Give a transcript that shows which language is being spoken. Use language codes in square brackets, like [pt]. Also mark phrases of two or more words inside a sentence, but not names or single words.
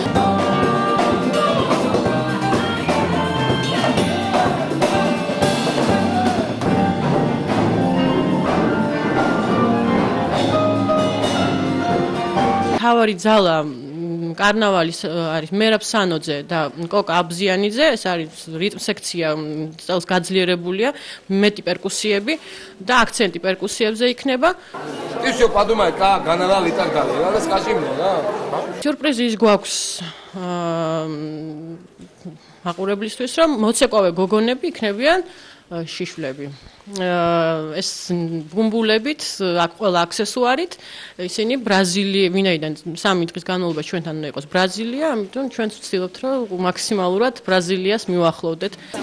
[ka] თავარი ძალა კარნავალის არის მერაბ სანოძე და კოკა აბზიანიძე, ეს არის რიტმ სექცია, წელს გაძლიერებულია, მეტი პერკუსიები და აქცენტი პერკუსიებზე იქნება. [ru] Ты всё подумай, как канал и так далее. Расскажи мне, да? [ka] სიურპრიზი ის გვაქვს მაყურებლისთვის, რომ მოცეკვავე გოგონები იქნებიან შიშვლები. ეს ბუმბულებით, ყველა აქსესუარით, ისინი ვინაიდან 3 დღის განმავლობაში ჩვენთან უნდა იყოს ბრაზილია, ამიტომ ჩვენც ვცდილობთ, რომ მაქსიმალურად ბრაზილიას მივახლოვდეთ.